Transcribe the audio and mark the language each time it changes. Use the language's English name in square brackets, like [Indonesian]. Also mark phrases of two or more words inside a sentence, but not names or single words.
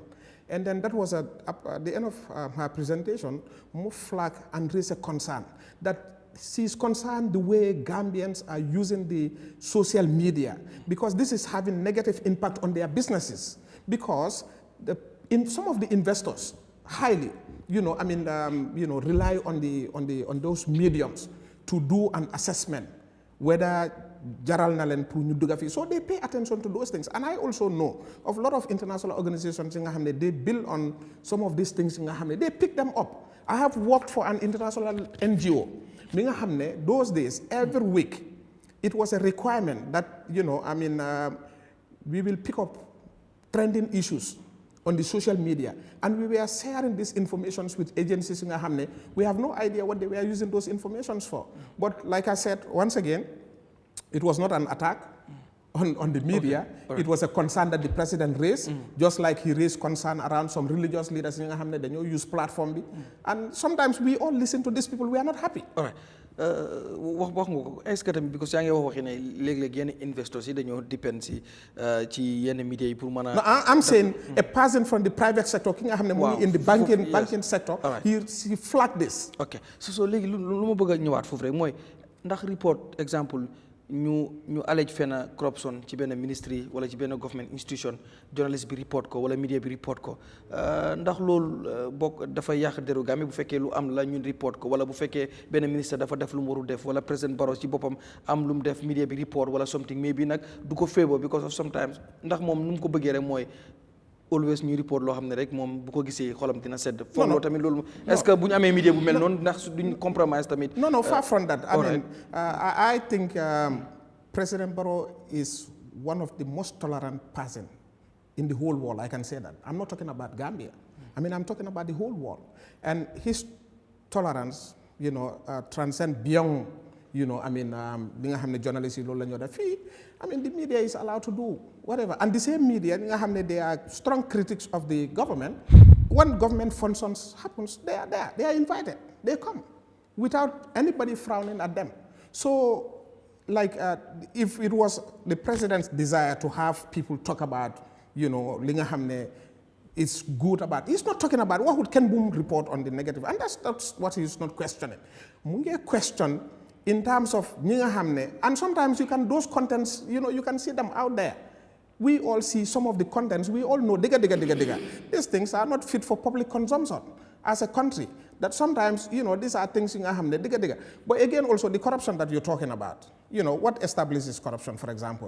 [English] And then that was at the end of her presentation, Mo flag and raised a concern that she's concerned the way Gambians are using the social media because this is having negative impact on their businesses because some of the investors highly, rely on those mediums to do an assessment whether [Wolof] jaral na len pour ñu dugga fi, [English] so they pay attention to those things. And I also know of a lot of international organizations in nga they build on some of these things in nga they pick them up. I have worked for an international NGO [Wolof] mi nga [English] those days every week it was a requirement that we will pick up trending issues on the social media, and we were sharing these informations with agencies in nga we have no idea what they were using those informations for. But like I said once again, it was not an attack on the media. Okay. Right. It was a concern that the president raised, just like he raised concern around some religious leaders in the new use platform. And sometimes we all listen to these people, we are not happy. All right. [Wolof] wax nga ko est-ce que tamit because yaa ngi wax waxi ne léeg-léeg yenn investors yi dañoo depend ci yenn media yi pour mën a. [English] No, I'm saying a person from the private sector [Wolof] ki nga xam ne mu ngi [English] in the banking sector. He flagged this. [Wolof] ok so léegi lu ma bëgg a ñëwaat foofu rek mooy ndax report exemple ñu allege fenn corruption ci benn ministry wala ci benn [English] government institution [Wolof] journalist bi report ko wala media bi report ko ndax loolu bokk dafa yàq deru Gambie bu fekkee lu am la ñun report ko wala bu fekkee benn ministre dafa def lu mu warul def wala président Barrow ci boppam am lu mu def media bi report wala something mais bi nag du ko favor [English] because of sometimes [Wolof] ndax moom nu mu ko bëggee rek mooy always ñu report loo xam ne rek moom bu ko gisee xolam dina sedd. foog tamit loolu est-ce que bu ñu amee media bu mel noonu ndax duñ compromise tamit. [English] No, far from that. I think President Barrow is one of the most tolerant person in the whole world. I can say that. I'm not talking about Gambia. I'm talking about the whole world. And his tolerance, transcends beyond, [Wolof] bi nga xam ne journalists yi loolu la ñoo def fii. [English] The media is allowed to do whatever. And the same media, they are strong critics of the government. When government functions happens, they are there. They are invited. They come without anybody frowning at them. So, if it was the president's desire to have people talk about, [Wolof] li nga xam ne [English] it's good about, he's not talking about what would Ken Boom report on the negative. And that's what he's not questioning. [Wolof] Mu ngi [English] question in terms of and sometimes those contents, you can see them out there. We all see some of the contents, we all know, these things are not fit for public consumption as a country. That sometimes, these are things in But again, also the corruption that you're talking about, what establishes corruption, for example?